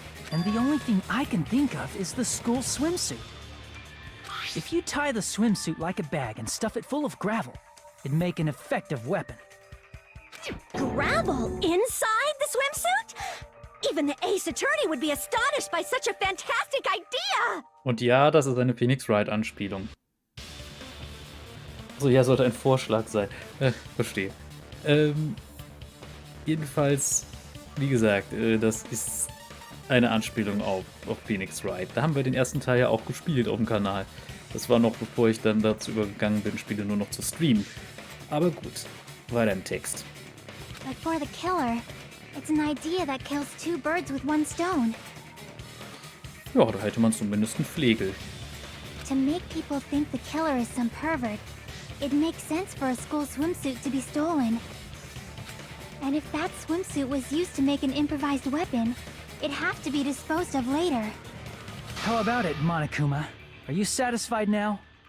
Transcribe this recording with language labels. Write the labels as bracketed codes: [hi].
[en] And the only thing I can think of is the school swimsuit. If you tie the swimsuit like a bag and stuff it full of gravel, it'd make an effective weapon. Gravel inside the swimsuit? Even the Ace Attorney would be astonished by such a fantastic idea! [de] Und ja, das ist eine Phoenix Wright-Anspielung. So, ja, sollte ein Vorschlag sein. Verstehe. Jedenfalls, wie gesagt, das ist eine Anspielung auf Phoenix Wright. Da haben wir den ersten Teil ja auch gespielt auf dem Kanal. Das war noch bevor ich dann dazu übergegangen bin, Spiele nur noch zu streamen. Aber gut, weiter im Text. [en] But for the killer, it's an idea that kills two birds with one stone. [de] Ja, da hätte man zumindest einen Flegel. [en] To make people think the killer is some pervert, it makes sense for a school swimsuit to be stolen. And if that swimsuit was used to make an improvised weapon, it'd have to be disposed of later. How about it, Monokuma? Are you satisfied now?